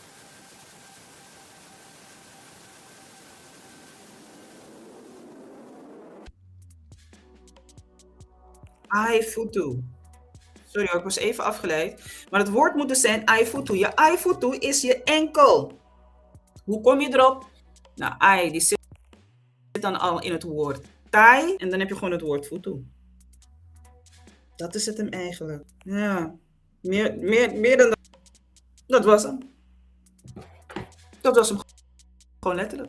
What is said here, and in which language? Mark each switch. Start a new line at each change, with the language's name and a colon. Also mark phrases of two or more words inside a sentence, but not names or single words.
Sranan Tongo: Ai futu.
Dutch: Sorry hoor, ik was even afgeleid. Maar het woord moet dus zijn
Sranan Tongo: ai futu.
Dutch: Je
Sranan Tongo: ai futu
Dutch: is je enkel. Hoe kom je erop? Nou, ai, die zit dan al in het woord tai. En dan heb je gewoon het woord futu. Dat is het hem eigenlijk. Ja, meer dan dat. Dat was hem. Dat was hem gewoon letterlijk.